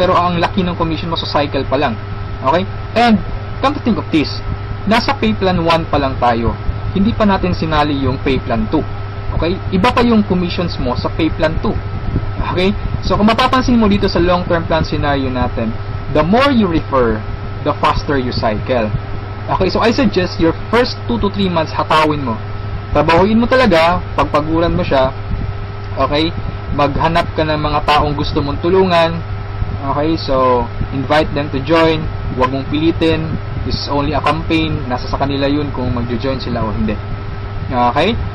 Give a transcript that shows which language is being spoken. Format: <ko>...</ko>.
<tl>Pero ang laki ng commission mo sa cycle pa lang.</tl> <en>Okay? And, come to think of this,</en> <tl>nasa pay plan 1 pa lang tayo. Hindi pa natin sinali yung pay plan 2. Okay? Iba pa yung commissions mo sa pay plan 2. Okay?</tl> <en>So,</en> <tl>kung mapapansin mo dito sa</tl> <en>long-term plan scenario natin, the more you refer, the faster you cycle. Okay? So, I suggest your first 2 to 3 months</en> <tl>hatawin mo. Trabahuin mo talaga, pagpaguran mo siya. Okay? Maghanap ka ng mga taong gusto mong tulungan.</tl> <en>Okay? So, invite them to join.</en> <tl>Huwag mong pilitin.</tl> <en>This is only a campaign.</en> <tl>Nasa sa kanila yun kung mag-join sila o hindi. Okay?</tl>